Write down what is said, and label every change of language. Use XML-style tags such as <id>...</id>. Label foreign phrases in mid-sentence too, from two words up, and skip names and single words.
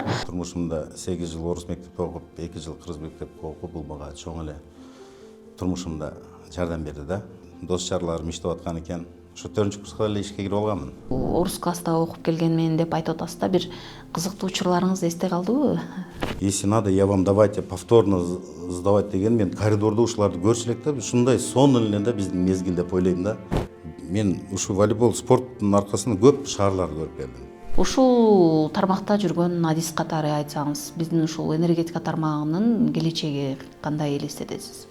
<ky>Турмушумда 8 жыл орус мектепте окуп, 2 жыл кыргыз мектепте окуп, бул мага чоң эле турмушумда жардам берди да. Дос жарларым иштеп аткан экен. Ошо 4-курска эле ишке кирип алганмын. Орус класста окуп келгенмен деп айтып атасыз да, бир кызыктуу учурларыңыз эсте калдыбы?</ky> <ru>Если надо, я вам давайте повторно сдавать</ru> <ky>деген, мен коридорда ушуларды көрчү элек да, ушундай сонун эле да биздин мезгил деп ойлойм да. Мен ушу волейбол спорттун аркасында көп шаарларды көрүп келдим. Ушул тармакта жүргөн адис катары айтсаңыз, биздин ушул энергетика тармагынын келечеги кандай элестетесиз?</ky>